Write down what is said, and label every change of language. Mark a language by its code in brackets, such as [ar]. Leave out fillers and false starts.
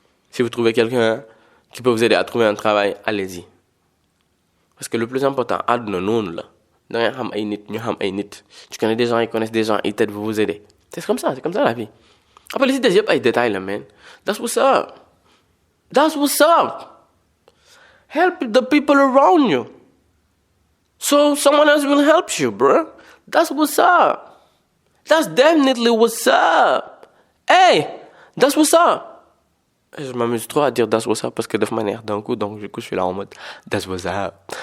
[fr] Si vous trouvez quelqu'un qui peut vous aider à trouver un travail, allez-y. Parce que le plus important, [wo] àdduna noonu la. Da ngay xam ay nit, ñu xam ay nit. [fr] Tu connais des gens, ils connaissent des gens, ils t'aident, vous aider. C'est comme ça la vie. Après, les idées, [wo] yëpp ay détails la, man. [en] That's what's up. Help the people around you. So someone else will help you, bro. That's what's up. That's definitely what's up. Hey, that's what's up. [fr] Je m'amuse trop à dire [en] that's what's up [fr] parce que de manière d'un coup, donc du coup je suis là en mode that's what's up.